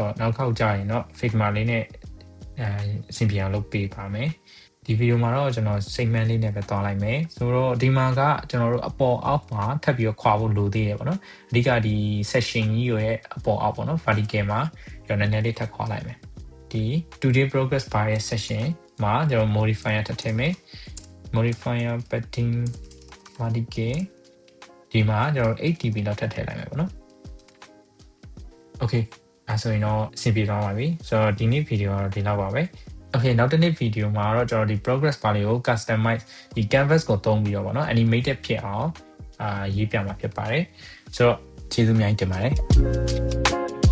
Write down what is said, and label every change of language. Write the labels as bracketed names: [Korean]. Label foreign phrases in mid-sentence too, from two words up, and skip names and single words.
[Burmese] တော့နောက်ခေါက်ကြရင်တော့ figma လေးနဲ့အဆင်ပြေအောင်လုပ်ပေးပါမယ်ဒီဗီဒီယိုမှာတော့ကျွန်တော် segment လေးနဲ့ပဲတွားလိုက်မယ်ဆိုတော့ဒီမှာကကျွန် တော်တို့အပေါ်အောက်မှာထပ်ပြီးတော့ခွာဖို့လိုသေးတယ်ပေါ့နော်အဓိကဒီ section ကြီးရဲ့အပေါ်အောက်ပေါ့နော် vertical မှာကျွန်တော်နည်းနည်းလေးထပ်ခွာလိုက်မယ်ဒီ [English] today progress bar [Burmese] ရဲ့ section မှာကျွန်တော် modifier ထပ်ထည့်မယ် [English] modifier padding vertical [Burmese] ဒီမှာကျွန်တော် 8dp လောက်ထပ်ထည့်လိုက်မယ်ပေါ့နော် okay အဲဆိုရင်တော့အဆင်ပြေသွားပါပြီဆိုတော့ဒီနေ့ဗီဒီယိုကတော့ဒီလောက်ပါပဲ okay နောက်တစ်နေ့ဗီဒီယိုမှာတော့ကျွန်တော်ဒီ [English] progress bar [Burmese] လေးကို customize ဒီ canvas ကိုသုံးပြီးတော့ပေါ့နော် animated ဖြစ်အောင်ရေးပြမှာဖြစ်ပါတယ်ဆိုတော့ကျေးဇူးအများကြီးတင်ပါတယ်